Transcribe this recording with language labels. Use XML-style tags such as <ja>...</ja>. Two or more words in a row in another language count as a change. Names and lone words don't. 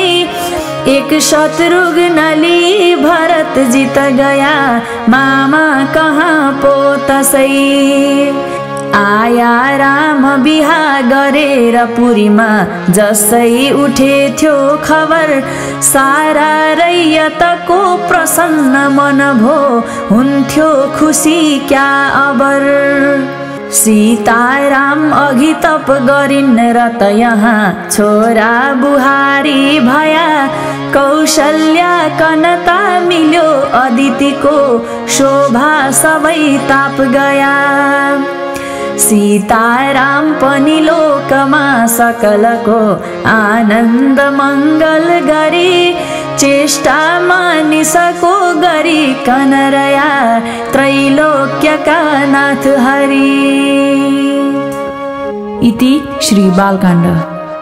<ne>एक शत्रुघ्नली भरत जित गया मामा कहाँ पो तसै। आया राम बिहा गरेर पुरीमा जसै उठे थियो खबर। सारा रैयतको प्रसन्न मन भो हुन्थ्यो खुसी क्या अबर। सीता राम अघि तप गरिन् र त यहाँ छोरा बुहारी भया। कौशल्या कनता मिल्यो अदितिको शोभा सबै ताप गया। सीता राम पनि लोकमा सकलको आनन्द मङ्गल गरी। चेष्टा मानिसको गरी कनरया त्रैलोक्यका नाथ हरि।</ne> <sa>इति श्री बालकाण्ड।</sa>